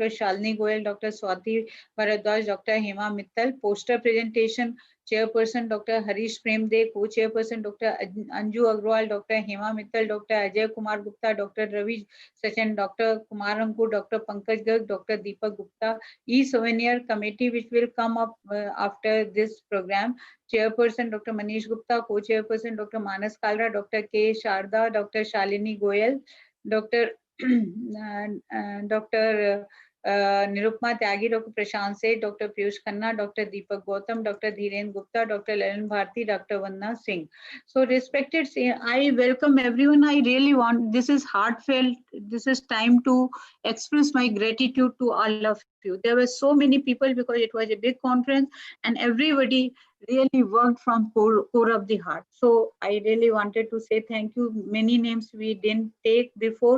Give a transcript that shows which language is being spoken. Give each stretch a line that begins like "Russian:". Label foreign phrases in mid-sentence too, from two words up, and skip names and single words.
English: Shalini Goyal, Dr. Swati Bharadwaj, Dr. Hema Mittal. Poster presentation, Chairperson Dr. Harish Premde, Co-Chairperson Dr. Anju Agrawal, Dr. Hema Mittal, Dr. Ajay Kumar Gupta, Dr. Ravi Sachin, Dr. Kumar Ankur, Dr. Pankaj Garg, Dr. Deepak Gupta. E-Souvenir Committee, which will come up after this program. Chairperson Dr. Manish Gupta, Co-Chairperson Dr. Manas Kalra, Dr. K. Sharda, Dr. Shalini Goyal, Dr. Nirupma Tyagi, Dr. Prashant Seth, Dr. Piyush Khanna, Dr. Deepak Gautam, Dr. Dhiren Gupta, Dr. Lalan Bharti, Dr. Vandana Singh. So respected, I welcome everyone. I really want, this is heartfelt. This is time to express my gratitude to all of you. There were so many people because it was a big conference and everybody really worked from core of the heart. So I really wanted to say thank you. Many names we didn't take before.